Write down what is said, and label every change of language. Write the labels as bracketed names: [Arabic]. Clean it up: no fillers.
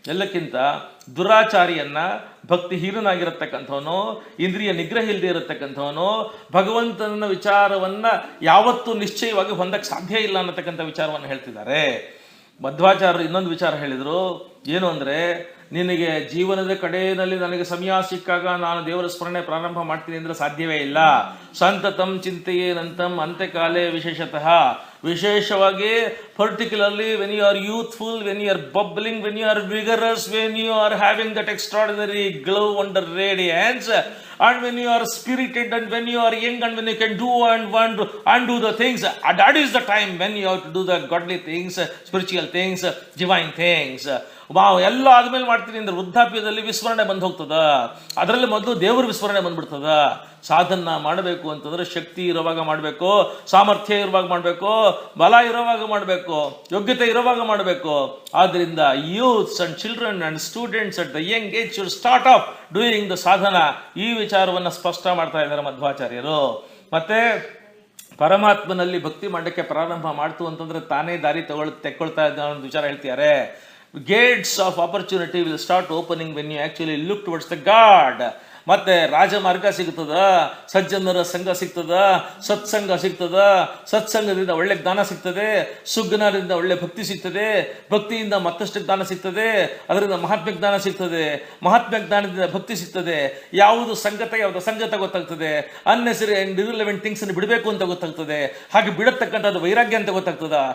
[Kannada] ಎಲ್ಲಕ್ಕಿಂತ ದುರಾಚಾರಿಯನ್ನ, ಭಕ್ತಿಹೀನನಾಗಿರತಕ್ಕಂಥವನು, ಇಂದ್ರಿಯ ನಿಗ್ರಹ ಇಲ್ಲದೆ ಇರತಕ್ಕಂಥವನು ಭಗವಂತನ ವಿಚಾರವನ್ನ ಯಾವತ್ತೂ ನಿಶ್ಚಯವಾಗಿ ಹೊಂದಕ್ಕೆ ಸಾಧ್ಯ ಇಲ್ಲ ಅನ್ನತಕ್ಕಂಥ ವಿಚಾರವನ್ನು ಹೇಳ್ತಿದ್ದಾರೆ. ಮಧ್ವಾಚಾರ್ಯರು ಇನ್ನೊಂದು ವಿಚಾರ ಹೇಳಿದರು. ಏನು ಅಂದರೆ, ನಿನಗೆ ಜೀವನದ ಕಡೆಯಲ್ಲಿ ನನಗೆ ಸಮಯ ಸಿಕ್ಕಾಗ ನಾನು ದೇವರ ಸ್ಮರಣೆ ಪ್ರಾರಂಭ ಮಾಡ್ತೀನಿ ಅಂದರೆ ಸಾಧ್ಯವೇ ಇಲ್ಲ. [Sanskrit] ಸಂತತಂ ಚಿಂತೆಯೇನಂತಂ ಅಂತ್ಯಕಾಲೇ ವಿಶೇಷತಃ, [Kannada] ವಿಶೇಷವಾಗಿ [English] Particularly when you are youthful, when you are bubbling, when you are vigorous, when you are having that extraordinary glow under radiance, and when you are spirited, and when you are young, and when you can do and do the things, that is the time when you have to do the godly things, spiritual things, divine things. [Kannada] ಎಲ್ಲ ಆದ್ಮೇಲೆ ಮಾಡ್ತೀನಿ ಅಂದ್ರೆ ವೃದ್ಧಾಪ್ಯದಲ್ಲಿ ವಿಸ್ಮರಣೆ ಬಂದು ಹೋಗ್ತದ. ಅದರಲ್ಲಿ ಮೊದಲು ದೇವರ ವಿಸ್ಮರಣೆ ಬಂದ್ಬಿಡ್ತದ. ಸಾಧನ ಮಾಡಬೇಕು ಅಂತಂದ್ರೆ ಶಕ್ತಿ ಇರುವಾಗ ಮಾಡಬೇಕು, ಸಾಮರ್ಥ್ಯ ಇರುವಾಗ ಮಾಡಬೇಕು, ಬಲ ಇರುವಾಗ ಮಾಡಬೇಕು, ಯೋಗ್ಯತೆ ಇರುವಾಗ ಮಾಡಬೇಕು. ಆದ್ರಿಂದ [English] Youths and children and students at the young age should start of doing the sadhana. [Kannada] ಈ ವಿಚಾರವನ್ನು ಸ್ಪಷ್ಟ ಮಾಡ್ತಾ ಇದ್ದಾರೆ ಮಧ್ವಾಚಾರ್ಯರು. ಮತ್ತೆ ಪರಮಾತ್ಮನಲ್ಲಿ ಭಕ್ತಿ ಮಾಡಲಿಕ್ಕೆ ಪ್ರಾರಂಭ ಮಾಡ್ತು ಅಂತಂದ್ರೆ ತಾನೇ ದಾರಿ ತೆಕ್ಕೊಳ್ತಾ ಇದ್ದ ಒಂದು ವಿಚಾರ ಹೇಳ್ತಿದ್ದಾರೆ. [English] Gates of opportunity will start opening when you actually look towards the God. [Kannada] ಮತ್ತೆ ರಾಜಮಾರ್ಗ ಸಿಗ್ತದ, ಸಜ್ಜನರ ಸಂಘ ಸಿಗ್ತದ, ಸತ್ಸಂಗ ಸಿಗ್ತದ, ಸತ್ಸಂಗದಿಂದ ಒಳ್ಳೆ ಜ್ಞಾನ ಸಿಗ್ತದೆ, ಸುಜ್ಞಾನದಿಂದ ಒಳ್ಳೆ ಭಕ್ತಿ ಸಿಗ್ತದೆ, ಭಕ್ತಿಯಿಂದ ಮತ್ತಷ್ಟು ಜ್ಞಾನ ಸಿಗ್ತದೆ, ಅದರಿಂದ ಮಹಾತ್ಮ ಜ್ಞಾನ ಸಿಗ್ತದೆ, ಮಹಾತ್ಮ ಜ್ಞಾನದಿಂದ ಭಕ್ತಿ ಸಿಗ್ತದೆ, ಯಾವುದು ಸಂಗತ ಯಾವುದು ಸಂಗತ ಗೊತ್ತಾಗ್ತದೆ, [English] unnecessary and irrelevant things [Kannada] ಅನ್ನು ಬಿಡಬೇಕು ಅಂತ ಗೊತ್ತಾಗ್ತದೆ, ಹಾಗೆ ಬಿಡತಕ್ಕಂಥದ್ದು ವೈರಾಗ್ಯ ಅಂತ ಗೊತ್ತಾಗ್ತದ.